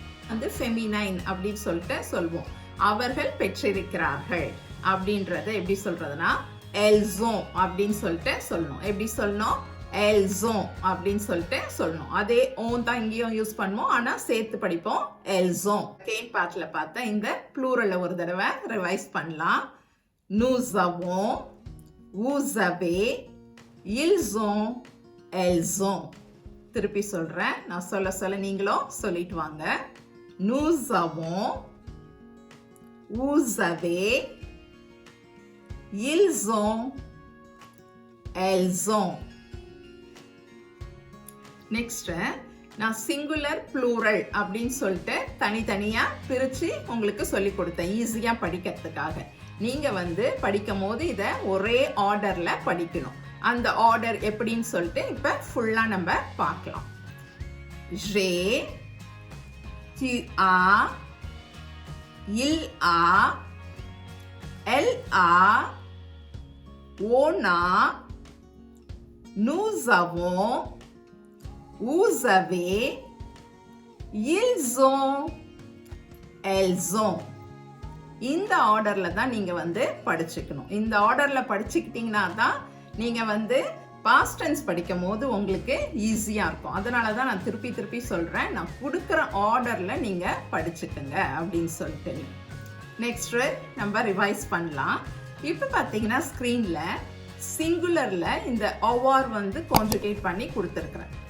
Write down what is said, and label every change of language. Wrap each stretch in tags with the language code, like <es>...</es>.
<ta>வந்து ஃபெமினைன் அப்படின்னு சொல்லிட்டு சொல்வோம். அவர்கள் பெற்றிருக்கிறார்கள் அப்படின்றத எப்படி சொல்றதுன்னா எல்ஸோ அப்படின்னு சொல்லிட்டு சொல்லணும். எப்படி சொல்லணும்? எல்ஸோ அப்படின்னு சொல்லிட்டு சொல்லணும். அதே ஓன் தான் இங்கேயும் யூஸ் பண்ணுவோம், ஆனா சேர்த்து படிப்போம் எல்ஸோ. செகண்ட் பார்ட்ல பார்த்தா இந்த ப்ளூரல்ல ஒரு தடவை ரிவைஸ் பண்ணலாம்.</ta> <fr>nous avons, vous avez, ils ont, elles ont.</fr> <ta>திருப்பி சொல்றேன், நான் சொல்ல சொல்ல நீங்களும் சொல்லிட்டு வாங்க.</ta> <fr>nous avons, vous avez, ils ont, elles ont.</fr> <ta>Next நான் சிங்குலர் ப்ளூரல் அப்படின்னு சொல்லிட்டு தனித்தனியா பிரிச்சு உங்களுக்கு சொல்லி கொடுத்தேன் ஈஸியா படிக்கிறதுக்காக. நீங்க வந்து படிக்கும் போது இதை ஒரே ஆர்டர்ல படிக்கணும். அந்த ஆர்டர் எப்படின்னு சொல்லிட்டு இப்ப ஃபுல்லா நம்ம பார்க்கலாம்.</ta> <fr>j'ai, tu as, il a, elle a, on a, nous avons, vous avez, ils ont, elles ont.</fr> <ta>இந்த ஆர்டர்ல தான் நீங்க வந்து படிச்சுக்கணும். இந்த ஆர்டர்ல படிச்சுக்கிட்டீங்கன்னா தான் நீங்க வந்து பாஸ்ட் டென்ஸ் படிக்கும் போது உங்களுக்கு ஈஸியா இருக்கும். அதனால தான் நான் திருப்பி திருப்பி சொல்றேன், நான் கொடுக்குற ஆர்டர்ல நீங்க படிச்சுக்கங்க அப்படின்னு சொல்லிட்டு. நெக்ஸ்ட் நம்ம ரிவைஸ் பண்ணலாம். இப்போ பார்த்தீங்கன்னா ஸ்க்ரீன்ல சிங்குலர்ல இந்த அவார் வந்து கான்ஜுகேட் பண்ணி கொடுத்துருக்குறேன்.</ta>